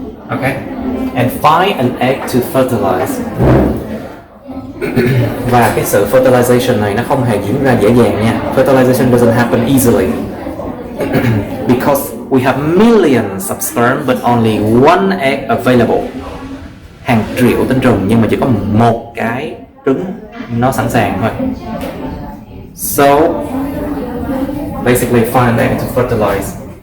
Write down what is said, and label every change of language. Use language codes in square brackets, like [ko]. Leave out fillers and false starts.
[en] Okay, and find an egg to fertilize. [vi] Và cái sự fertilization này nó không hề diễn ra dễ dàng nha. [en] Fertilization doesn't happen easily because we have millions of sperm but only one egg available. [vi] Hàng triệu tinh trùng nhưng mà chỉ có một cái trứng nó sẵn sàng thôi. [en] So basically find an egg to fertilize.